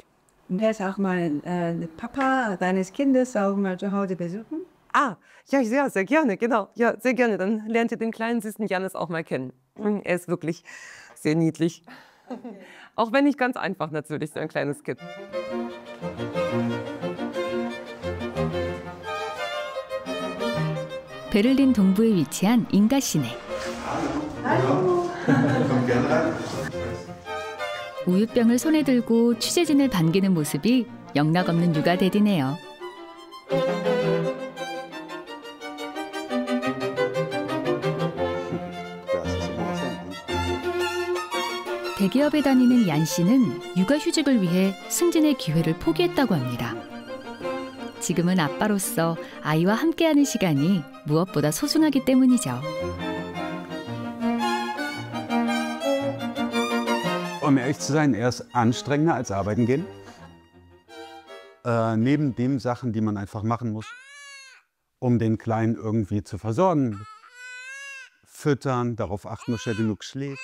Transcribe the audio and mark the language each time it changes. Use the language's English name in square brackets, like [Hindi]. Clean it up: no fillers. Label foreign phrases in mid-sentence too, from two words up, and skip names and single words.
[German] Und er ist auch mal Papa deines Kindes auch mal zu Hause besuchen? Ah, ja, sehr gerne, genau. Ja, sehr gerne. Dann lernt ihr den kleinen, süßen Jannis auch mal kennen. Er ist wirklich sehr niedlich. Auch wenn nicht ganz einfach natürlich, so ein kleines Kind. [Korean] 베를린 동부에 위치한 인가 시내. 우유병을 손에 들고 취재진을 반기는 모습이 영락없는 육아 대디네요. 대기업에 다니는 얀 씨는 육아휴직을 위해 승진의 기회를 포기했다고 합니다. 지금은 아빠로서 아이와 함께하는 시간이 무엇보다 소중하기 때문이죠. [German] Um ehrlich zu sein, eher ist anstrengender als arbeiten gehen. Neben den Sachen, die man einfach machen muss, um den Kleinen irgendwie zu versorgen. Füttern, darauf achten, dass er genug schläft.